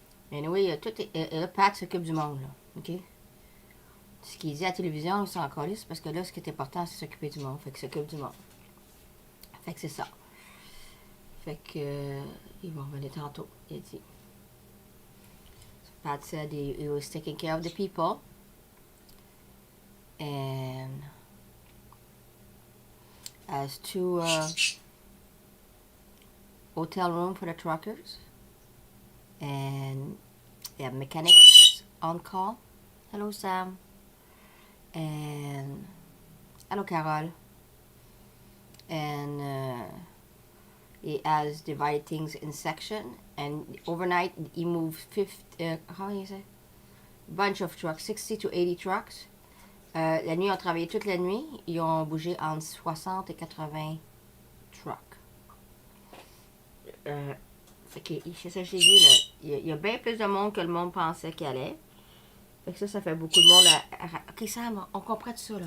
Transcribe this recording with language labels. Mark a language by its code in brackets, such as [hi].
[fr] Mais oui, Pat s'occupe du monde, là, ok? Ce qu'il dit à la télévision, il s'en calisse parce que là, ce qui est important, c'est s'occuper du monde. Fait qu'il s'occupe du monde. Fait que c'est ça. Fait que ils vont revenir tantôt, il a dit. [en] So Pat said he was taking care of the people. And has 2 hotel room for the truckers. And they have mechanics on call. Hello, Sam. And hello, Carol. And he has divided things in section. And overnight, he moved 50, how do you say? Bunch of trucks, 60 to 80 trucks. [fr] La nuit, ils ont travaillé toute la nuit. Ils ont bougé entre 60 et 80 trucks. Fait que, c'est ça que j'ai dit, là. Il y a bien plus de monde que le monde pensait qu'il y allait. Fait que ça fait beaucoup de monde à... Ok, Sam, on comprend tout ça, là.